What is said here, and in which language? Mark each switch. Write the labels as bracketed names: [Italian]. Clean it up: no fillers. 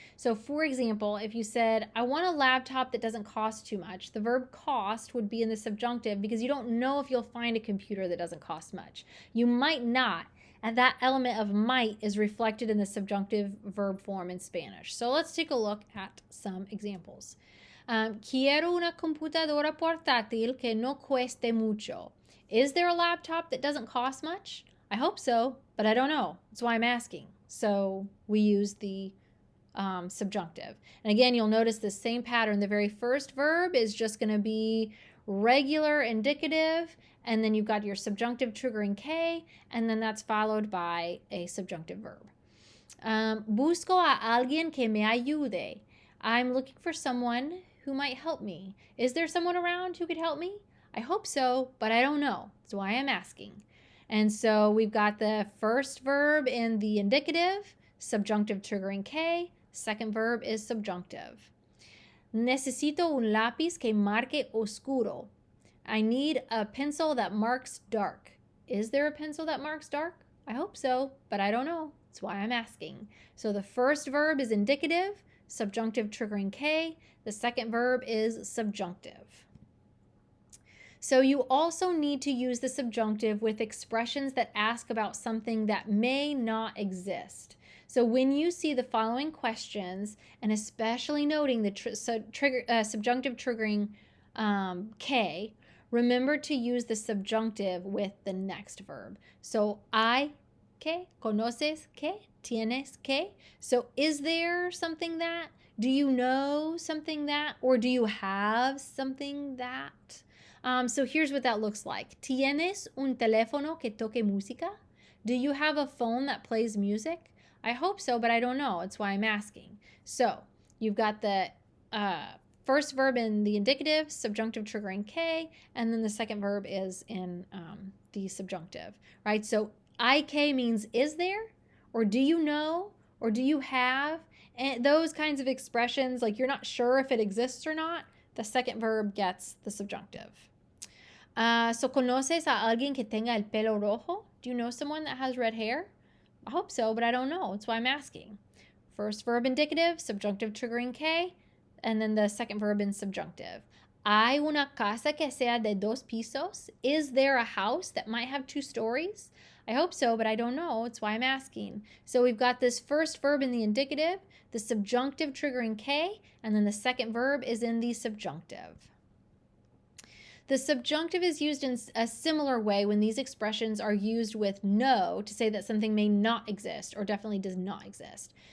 [English] So, for example, if you said, I want a laptop that doesn't cost too much, the verb cost would be in the subjunctive because you don't know if you'll find a computer that doesn't cost much. You might not. And that element of might is reflected in the subjunctive verb form in Spanish. So let's take a look at some examples. [Spanish] Quiero una computadora portátil que no cueste mucho. [English] Is there a laptop that doesn't cost much? I hope so, but I don't know. That's why I'm asking. So we use the subjunctive. And again, you'll notice the same pattern. The very first verb is just going to be regular indicative, and then you've got your subjunctive triggering que, and then that's followed by a subjunctive verb. [Spanish] Busco a alguien que me ayude. [English] I'm looking for someone who might help me. Is there someone around who could help me? I hope so, but I don't know. That's why I'm asking. And so we've got the first verb in the indicative, subjunctive triggering que. Second verb is subjunctive. [Spanish] Necesito un lápiz que marque oscuro. [English] I need a pencil that marks dark. Is there a pencil that marks dark? I hope so, but I don't know. That's why I'm asking. So the first verb is indicative, subjunctive triggering que. The second verb is subjunctive. So you also need to use the subjunctive with expressions that ask about something that may not exist. So when you see the following questions, and especially noting the subjunctive triggering que, remember to use the subjunctive with the next verb. [Spanish] So hay que, conoces que, tienes que. [English] So is there something that? Do you know something that? Or do you have something that? So here's what that looks like. [Spanish] ¿Tienes un teléfono que toque música? [English] Do you have a phone that plays music? I hope so, but I don't know. That's why I'm asking. So you've got the first verb in the indicative, subjunctive triggering que, and then the second verb is in the subjunctive, right? So IK means is there, or do you know, or do you have? And those kinds of expressions, like you're not sure if it exists or not, the second verb gets the subjunctive. [Spanish] So, ¿conoces a alguien que tenga el pelo rojo? [English] Do you know someone that has red hair? I hope so, but I don't know. That's why I'm asking. First verb indicative, subjunctive triggering que, and then the second verb in subjunctive. [Spanish] ¿Hay una casa que sea de dos pisos? [English] Is there a house that might have two stories? I hope so, but I don't know. That's why I'm asking. So we've got this first verb in the indicative, the subjunctive triggering que, and then the second verb is in the subjunctive. The subjunctive is used in a similar way when these expressions are used with no to say that something may not exist or definitely does not exist.